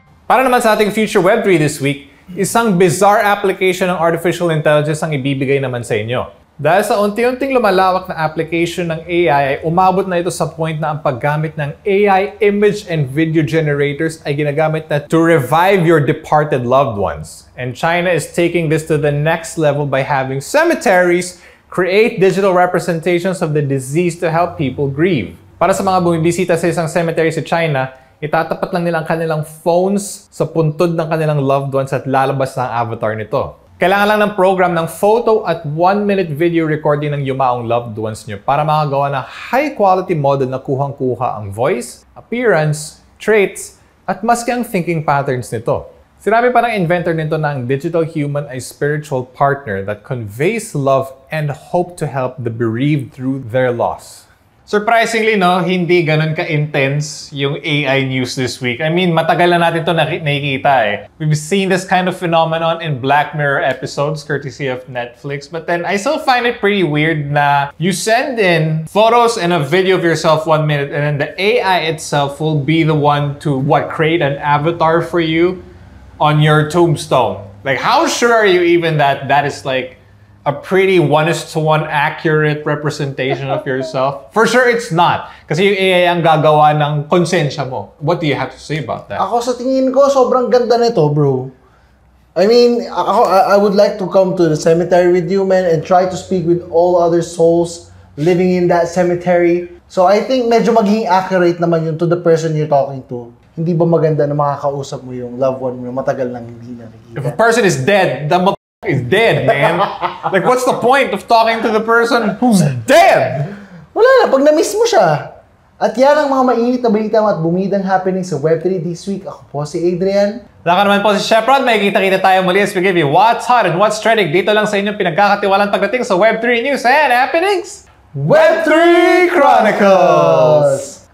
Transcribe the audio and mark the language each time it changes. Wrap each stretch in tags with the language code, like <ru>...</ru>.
<tl>Para naman sa ating Future Web3 this week, isang bizarre application ng artificial intelligence ang ibibigay naman sa inyo. Dahil sa unti-unting lumalawak na application ng AI ay umabot na ito sa point na ang paggamit ng AI image and video generators ay ginagamit na</tl> <en>to revive your departed loved ones. And China is taking this to the next level by having cemeteries create digital representations of the deceased to help people grieve.</en> <tl>Para sa mga bumibisita sa isang cemetery sa China, itatapat lang nila ang kanilang phones sa puntod ng kanilang loved ones at lalabas na ang avatar nito. Kailangan lang ng program ng photo at 1-minute video recording ng yumaong loved ones nyo para makagawa ng high-quality model na kuhang-kuha ang voice, appearance, traits, at maski ang thinking patterns nito. Sinabi pa ng</tl> <en>inventor</en> <tl>nito na ang</tl> <en>digital human ay spiritual partner that conveys love and hope to help the bereaved through their loss.</en> <tl>Surprisingly, no, hindi ganun ka-intense yung AI news</tl> <en>this week. I mean,</en> <tl>matagal na natin ito nakikita eh.</tl> <en>We've seen this kind of phenomenon in Black Mirror episodes, courtesy of Netflix. But then, I still find it pretty weird na you send in photos and a video of yourself 1 minute and then the AI itself will be the one to, create an avatar for you on your tombstone. Like, how sure are you even that that is like a pretty 1:1 accurate representation of yourself? For sure, it's not.</en> <tl>Kasi yung AI ang gagawa ng konsensya mo.</tl> <en>What do you have to say about that?</en> <tl>Ako sa tingin ko, sobrang ganda nito, bro.</tl> <en>I mean, I would like to come to the cemetery with you, man, and try to speak with all other souls living in that cemetery. So I think</en> <tl>medyo magiging accurate naman yun</tl> <en>to the person you're talking to.</en> <tl>Hindi ba maganda na makakausap mo yung loved one mo matagal nang hindi nakikita?</tl> <en>If a person is dead, the is dead, man. Like, what's the point of talking to the person who's dead?</en> <tl>Wala na, pag na-miss mo siya. At yan ang mga mainit na balita at bumidang happening sa Web3</tl> <en>this week.</en> <tl>Ako po si Adrian. Laka naman po si Sheprod. May kita-kita tayo muli</tl> <en>as we give you what's hot and what's trending</en> <tl>dito lang sa inyong pinagkakatiwalang pagdating sa</tl> <en>Web3 news and happenings.</en> <tl>Web3 Chronicles!</tl>